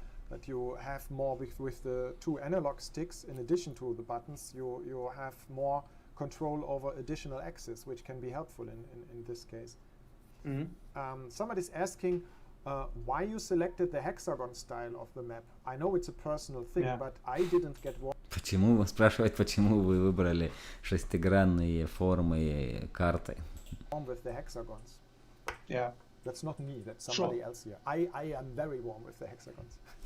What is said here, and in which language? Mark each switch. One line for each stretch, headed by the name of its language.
English: That you have more with the two analog sticks. In addition to the buttons, you have more control over additional axes, which can be helpful in this case. Somebody's asking why you selected the hexagon style of the map. I know it's a personal thing, but I didn't get one.
Russian: Почему, спрашивает, почему вы выбрали шестигранные формы карты?
English: Warm with the hexagons. Yeah. That's not me, that's somebody else here. I am very warm with the hexagons.